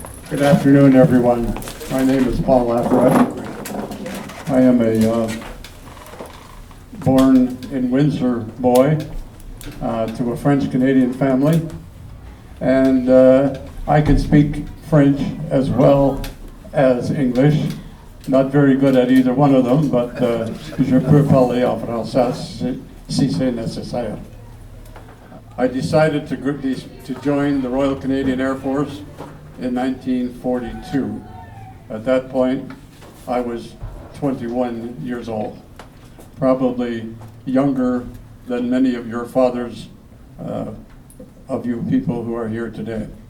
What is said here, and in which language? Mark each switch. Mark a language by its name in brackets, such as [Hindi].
[English] Good afternoon, everyone. My name is Paul Lafrette. I am a born in Windsor boy to a French-Canadian family, and I can speak French as well as English. Not very good at either one of them, but [French] je peux parler en français si c'est nécessaire. [English] I decided to join the Royal Canadian Air Force in 1942. At that point, I was 21 years old, probably younger than many of your fathers, of you people who are here today.